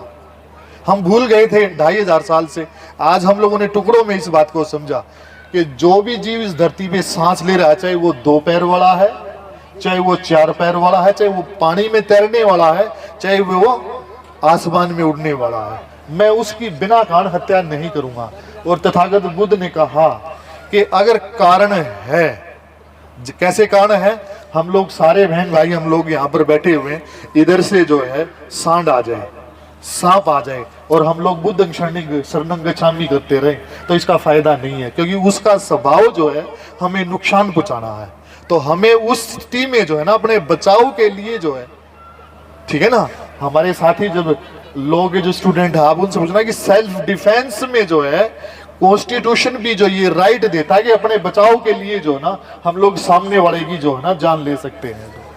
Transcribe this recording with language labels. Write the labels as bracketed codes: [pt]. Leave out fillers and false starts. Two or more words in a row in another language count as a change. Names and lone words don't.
[hi] हम भूल गए थे 2500 साल से, आज हम लोगों ने टुकड़ों में इस बात को समझा कि जो भी जीव इस धरती पे सांस ले रहा है, चाहे वो 2 पैर वाला है, चाहे वो 4 पैर वाला है, चाहे वो पानी में तैरने वाला है, चाहे वो आसमान में उड़ने वाला है, मैं उसकी बिना कारण हत्या नहीं करूंगा। और तथागत बुद्ध ने कहा कि अगर कारण है, कैसे कारण है? हम लोग सारे बहन भाई हम लोग यहाँ पर बैठे हुए हैं, इधर से जो है सांड आ जाए, सांप आ जाए और हम लोग [pi] बुद्धं शरणं गच्छामि [hi] करते रहे तो इसका फायदा नहीं है, क्योंकि उसका स्वभाव जो है हमें नुकसान पहुंचाना है। तो हमें उस स्थिति में जो है ना अपने बचाव के लिए जो है, ठीक है ना, हमारे साथी जब लोग जो स्टूडेंट है आप उनसे पूछना कि [en] self defence [hi] में जो है कॉन्स्टिट्यूशन भी जो ये राइट देता है कि अपने बचाव के लिए जो है ना हम लोग सामने वाले की जो है ना जान ले सकते हैं।